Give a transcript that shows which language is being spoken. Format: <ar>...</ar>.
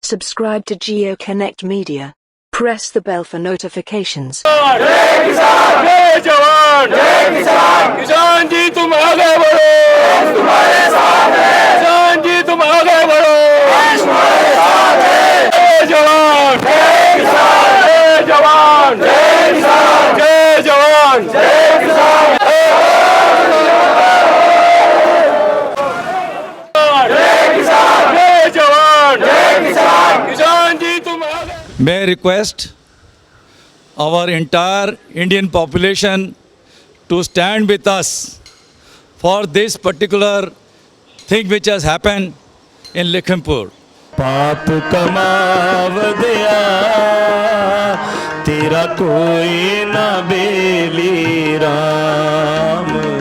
<en>Subscribe to GeoConnect Media. Press the bell for notifications.</en> <hi>जय किसान, जय जवान, जय किसान। किसान जी तुम आगे बढ़ो, हम तुम्हारे साथ हैं। किसान जी तुम आगे बढ़ो, हम तुम्हारे साथ हैं। जय जवान, जय किसान, जय जवान, जय किसान, जय जवान, जय किसान। जय किसान, जय जवान, जय किसान। किसान जी तुम आगे।</hi> <en>May I request our entire Indian population to stand with us for this particular thing which has happened in Lakhimpur.</en> <pa>पाप कमावदया तेरा कोई ना बेली राम।</pa>